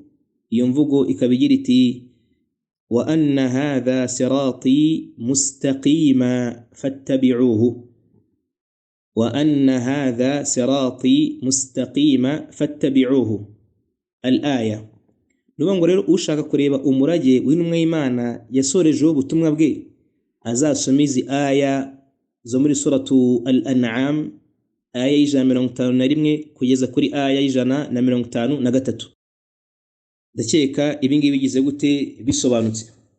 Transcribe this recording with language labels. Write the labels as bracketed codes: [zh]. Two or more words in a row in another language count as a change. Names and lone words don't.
[rw] Iyo mvugo ikabigira iti, [ar] وأن هذا صراطي مستقيما فاتبعوه، وأن هذا صراطي مستقيما فاتبعوه. [rw] Al-aya. Nubango rero ushaka kureba umurage w'intumwa y'Imana yasorejeho ubutumwa bwe, azasoma izi aya zo muri suratu Al-An'am, aya y'ijana na 51 kugeza kuri aya y'ijana na 53. Ndakeka ibingibi bigize gute bisobanutse.